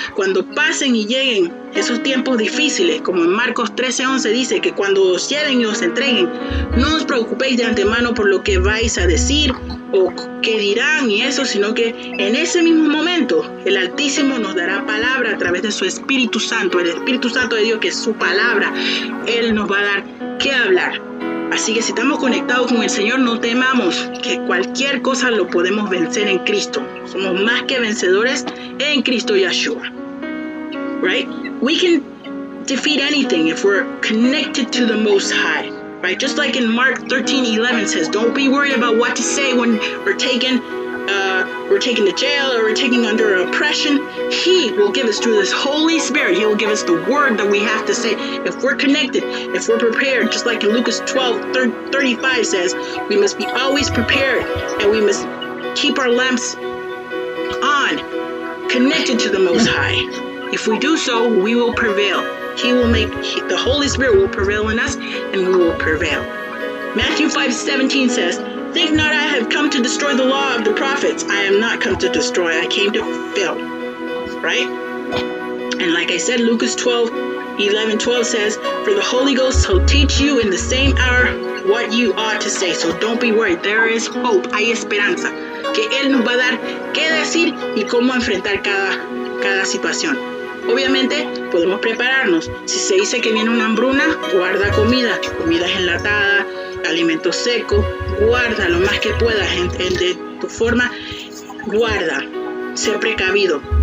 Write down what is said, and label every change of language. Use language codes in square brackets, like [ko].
[es] Cuando pasen y lleguen esos tiempos difíciles, como en Marcos 13:11 dice que cuando os lleven y os entreguen, no os preocupéis de antemano por lo que vais a decir o qué dirán y eso, sino que en ese mismo momento el Altísimo nos dará palabra a través de su Espíritu Santo, el Espíritu Santo de Dios, que es su palabra. Él nos va a dar qué hablar. Así que si estamos conectados con el Señor, no temamos, que cualquier cosa lo podemos vencer en Cristo. Somos más que vencedores en Cristo Yeshua. [en] Right? We can defeat anything if we're connected to the Most High. Right? Just like in Mark 13:11 says, don't be worried about what to say when we're taken to jail or we're taken under oppression. He will give us through this Holy Spirit. He will give us the word that we have to say. If we're connected, if we're prepared, just like in Lucas 12:35 says, we must be always prepared and we must keep our lamps on, connected to the Most High. If we do so, we will prevail. The Holy Spirit will prevail in us and we will prevail. Matthew 5:17 says, think not I have come to destroy the law of the prophets. I am not come to destroy. I came to fulfill. Right? And like I said, Lucas 12:11-12 says, for the Holy Ghost will teach you in the same hour what you ought to say. So don't be worried. There is hope. [es] Hay esperanza. Que Él nos va a dar qué decir y cómo enfrentar cada situación. Obviamente podemos prepararnos. Si se dice que viene una hambruna, guarda comidas enlatadas, alimentos secos, guarda lo más que puedas de tu forma, guarda, sé precavido.